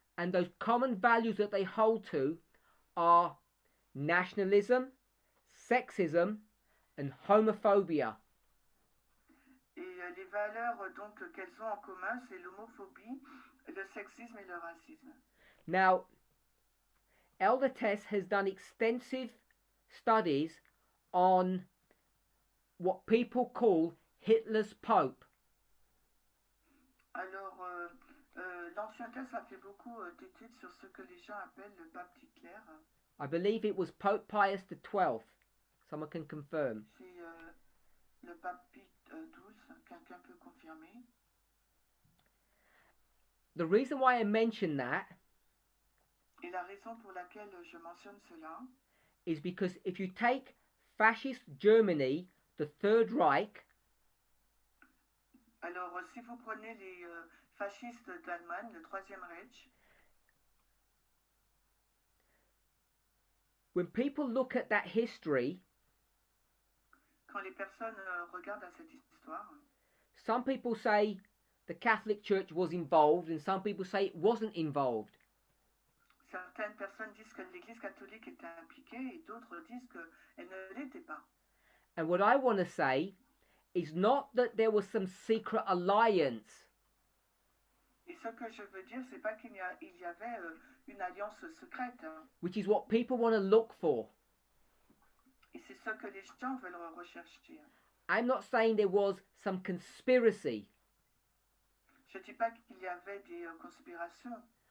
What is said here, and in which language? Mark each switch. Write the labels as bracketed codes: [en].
[en] And those common values that they hold to are nationalism, sexism, and homophobia. [fr] Et les valeurs donc qu'elles ont en commun, c'est l'homophobie, le sexisme et le racisme. [en] Now, Elder Tess has done extensive studies on what people call Hitler's Pope. [fr] Alors, l'ancien Tess a fait beaucoup d'études sur ce que les gens appellent le pape Hitler. [en] I believe it was Pope Pius XII. Someone can confirm. [fr] C'est le pape Pie XII. Quelqu'un peut confirmer? [en] The reason why I mention that [fr] Et la raison pour laquelle je mentionne cela [en] is because if you take fascist Germany, the Third Reich, [fr] alors si vous prenez les fascistes d'Allemagne, le Troisième Reich, [en] when people look at that history, [fr] quand les personnes regardent à cette histoire, [en] some people say the Catholic Church was involved and some people say it wasn't involved. [fr] Certaines personnes disent que l'Église catholique était impliquée et d'autres disent qu'elle ne l'était pas. [en] And what I want to say is not that there was some secret alliance. [fr] Et ce que je veux dire, c'est pas qu'il y avait une alliance secrète. [en] Which is what people want to look for. [fr] Et c'est ce que les gens veulent rechercher. [en] I'm not saying there was some conspiracy. [fr] Je dis pas qu'il y avait des conspirations.